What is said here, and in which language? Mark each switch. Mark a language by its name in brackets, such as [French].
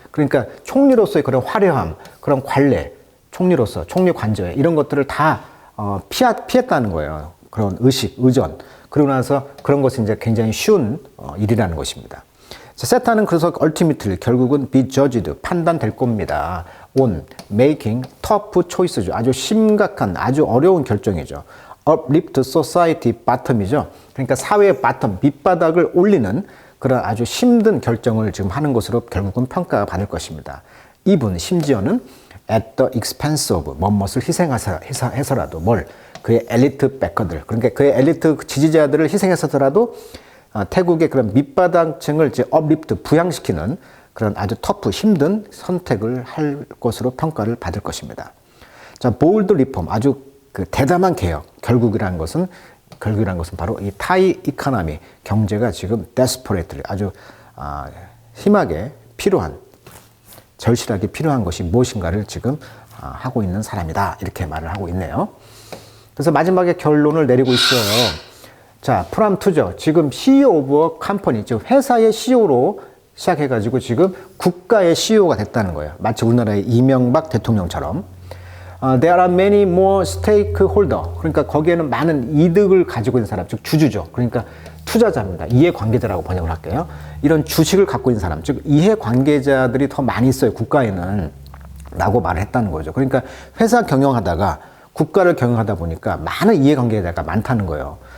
[Korean] 그러니까 총리로서의 그런 화려함, 그런 관례, 총리로서 총리 관저에 이런 것들을 다 피했다는 거예요. 그런 의전. 그러고 나서 그런 것은 이제 굉장히 쉬운 일이라는 것입니다. 자, 세타는 그래서 [English] ultimately [Korean] 결국은 [English] be judged, [Korean] 판단될 겁니다. [English] on making tough choices죠. [Korean] 아주 심각한, 아주 어려운 결정이죠. [English] uplift society bottom이죠. [Korean] 그러니까 사회의 바텀, 밑바닥을 올리는 그런 아주 힘든 결정을 지금 하는 것으로 결국은 평가가 받을 것입니다. [English] even [Korean] 심지어는 [English] at the expense of [Korean] 뭐뭇을 희생해서라도 뭘? 그의 엘리트 백커들, 그러니까 그의 엘리트 지지자들을 희생해서라도 태국의 그런 밑바닥층을 이제 [English] uplift, [Korean] 부양시키는 그런 아주 터프, 힘든 선택을 할 것으로 평가를 받을 것입니다. 자, 보울드 리폼, 아주 그 대담한 개혁. 결국이라는 것은 바로 이 타이 이코노미, 경제가 지금 데스퍼레이트리, 아주 심하게 필요한, 절실하게 필요한 것이 무엇인가를 지금 하고 있는 사람이다. 이렇게 말을 하고 있네요. 그래서 마지막에 결론을 내리고 있어요. 자, 프람 투죠. 지금 CEO 오브 컴퍼니, 즉 회사의 CEO로 시작해가지고 지금 국가의 CEO가 됐다는 거예요. 마치 우리나라의 이명박 대통령처럼. [English] There are many more stakeholder. [Korean] 그러니까 거기에는 많은 이득을 가지고 있는 사람, 즉 주주죠. 그러니까 투자자입니다. 이해관계자라고 번역을 할게요. 이런 주식을 갖고 있는 사람, 즉 이해관계자들이 더 많이 있어요. 국가에는. 라고 말을 했다는 거죠. 그러니까 회사 경영하다가 국가를 경영하다 보니까 많은 이해관계자가 많다는 거예요.